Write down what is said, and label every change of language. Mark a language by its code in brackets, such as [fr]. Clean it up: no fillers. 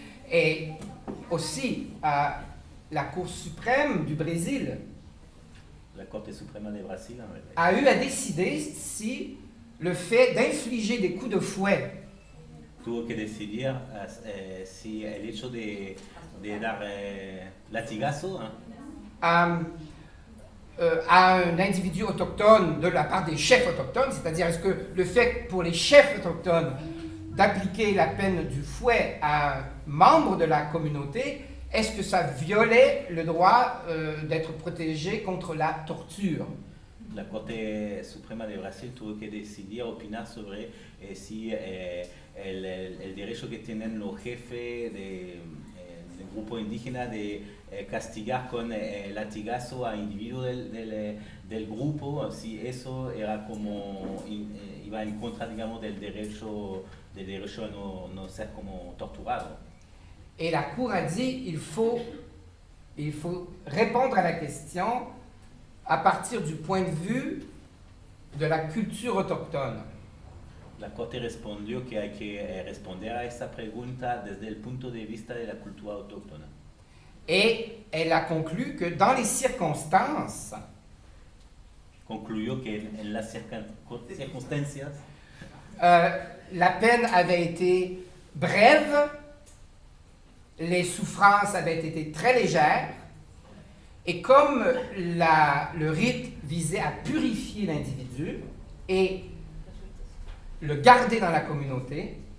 [fr] Et aussi, la Cour suprême du Brésil [es] la Corte Suprema de Brasil [fr] a eu à décider si le fait d'infliger des coups de fouet [es] tuvo que decidir si el hecho de dar latigazo [fr] à un individu autochtone de la part des chefs autochtones, c'est-à-dire est-ce que le fait pour les chefs autochtones d'appliquer la peine du fouet à un membre de la communauté, est-ce que ça violait le droit d'être protégé contre la torture? [es] La Corte Suprema de Brasil tuvo que decidir, opinar sobre si el derecho que tienen los jefes del grupo indígena de castigar con latigazo a individuos del grupo, si eso era como iba en contra, digamos, del derecho a no ser como torturado. [fr] Et la Cour a dit il faut répondre à la question à partir du point de vue de la culture autochtone. [es] La Corte respondió que hay que responder a esa pregunta desde el punto de vista de la cultura autóctona. [fr] Et elle a conclu que dans les circonstances, [es] Concluyó que en las circunstancias [fr] la peine avait été brève, les souffrances avaient été très légères Et comme le rite visait à purifier l'individu et le garder dans la communauté,